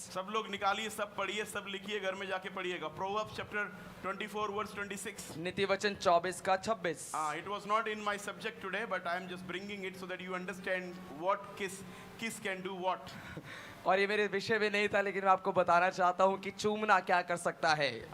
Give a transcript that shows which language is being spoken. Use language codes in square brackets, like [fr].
[hi] सब लोग निकालिए, सब पढ़िए, सब लिखिए, घर में जाके पढ़िएगा। [en] Proverbs chapter 24 verse 26. [hi] नीति वचन 24 का 26। [en] It was not in my subject today, but I am just bringing it so that you understand what kiss can do what. [hi] और ये मेरे विषय में नहीं था, लेकिन मैं आपको बताना चाहता हूँ कि चूमना क्या कर सकता है।